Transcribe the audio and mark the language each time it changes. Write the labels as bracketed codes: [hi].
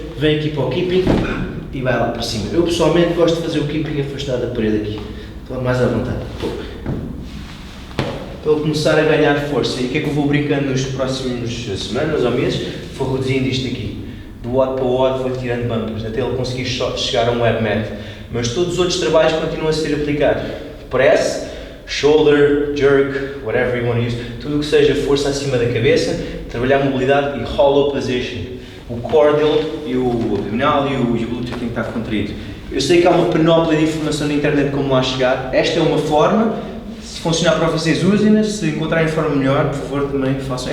[pt] Vem aqui para o keeping e vai lá para cima. Eu pessoalmente gosto de fazer o keeping afastado da parede aqui. Estou mais à vontade. Para ele começar a ganhar força. E o que é que eu vou brincando nos próximos semanas ou meses? Vou reduzindo isto aqui. Do odd para o odd vou tirando bumpers, até ele conseguir chegar a um web mat. Mas todos os outros trabalhos continuam a ser aplicados. [en] Press, shoulder, jerk, whatever you want to use. [pt] Tudo o que seja força acima da cabeça, trabalhar a mobilidade e hollow position. O core dele, e o abdominal e o glúteo tem que estar contraído. Eu sei que há uma panóplia de informação na internet como lá chegar. Esta é uma forma. Se funcionar para vocês, usem-na. Se encontrarem forma melhor, por favor, também façam.